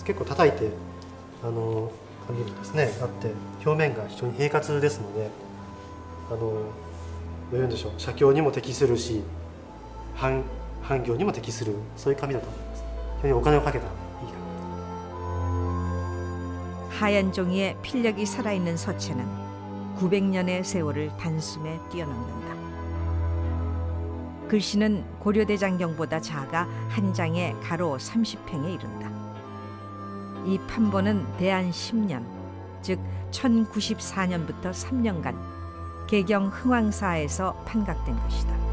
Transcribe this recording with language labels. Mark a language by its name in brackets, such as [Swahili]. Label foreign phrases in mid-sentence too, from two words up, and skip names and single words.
[Japanese] 結構叩いて紙もですねあって表面が非常に平滑ですのでどういうんでしょう、写経にも適するし版行にも適するそういう紙だと思います。非常にお金をかけたいい紙。 [Korean] 하얀 종이에 필력이 살아있는 서체는 900년의 세월을 단숨에 뛰어넘는다. 글씨는 고려대장경보다 작아 한 장에 가로 30팽에 이른다. 이 판본은 대한 10년, 즉 1094년부터 3년간 개경 흥왕사에서 판각된 것이다.